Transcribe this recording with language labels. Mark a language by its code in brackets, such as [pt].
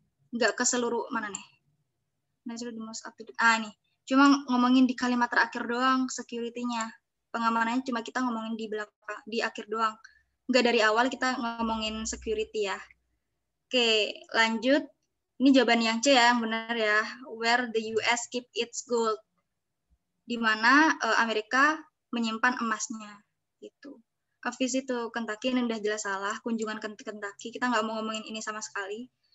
[id] Nggak ke seluruh, mana nih? Nih. Cuma ngomongin di kalimat terakhir doang security-nya. Pengamanannya cuma kita ngomongin di belakang, di akhir doang. Nggak dari awal kita ngomongin security ya. Oke, lanjut. Ini jawaban yang C ya, yang benar ya. [en] Where the US keep its gold. [id] Di mana Amerika menyimpan emasnya. Gitu. [en] A visit to Kentucky, [id] ini udah jelas salah. Kunjungan ke Kentucky, kita nggak mau ngomongin ini sama sekali.